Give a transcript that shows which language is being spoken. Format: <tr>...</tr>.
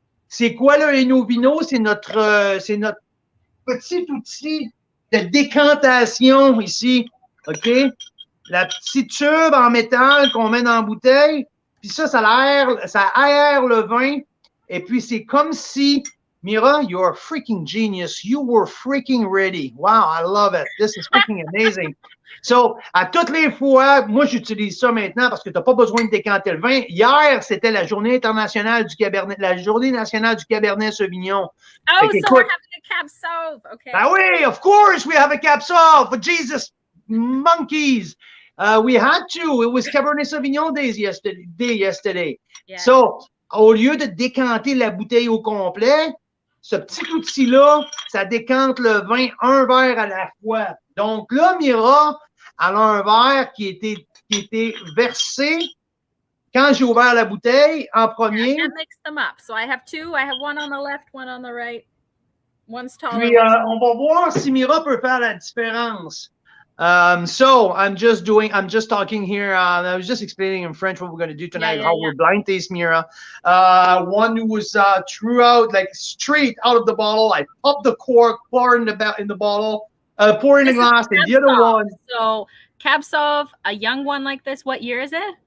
<fr>C'est quoi le Enovino? C'est notre petit outil de décantation ici. OK? La petite tube en métal qu'on met dans la bouteille. Puis ça aère le vin. Et puis c'est comme si, Mira,</fr> <en>you're a freaking genius. You were freaking ready. Wow, I love it. This is freaking amazing.</en> <fr>So, à toutes les fois, moi, j'utilise ça maintenant parce que tu n'as pas besoin de décanter le vin. Hier, c'était la journée internationale du Cabernet, la journée nationale du Cabernet Sauvignon.</fr> <en>Oh, so we're having a Cab Sauv. Okay.</en> <fr>Ben oui,</fr> <en>of course we have a Cab Sauv. But Jesus, monkeys. We had to. It was Cabernet Sauvignon day yesterday. Yeah.</en> <fr>So, au lieu de décanter la bouteille au complet, ce petit outil-là, ça décante le vin un verre à la fois. Donc là, Mira, elle a un verre qui était versé quand j'ai ouvert la bouteille en premier.</fr> <en>I mixed them up. So I have two. I have one on the left, one on the right. One's taller.</en> <fr>Puis, on va voir si Mira peut faire la différence.</fr> <en>So I'm just talking here. I was just explaining in French what we're going to do tonight, how we're blind taste Mira. One who was throughout, like straight out of the bottle. I popped the cork, pour in the bottle, pour in the glass, and the other one. So Cab Sauv, a young one like this, what year is it?</en>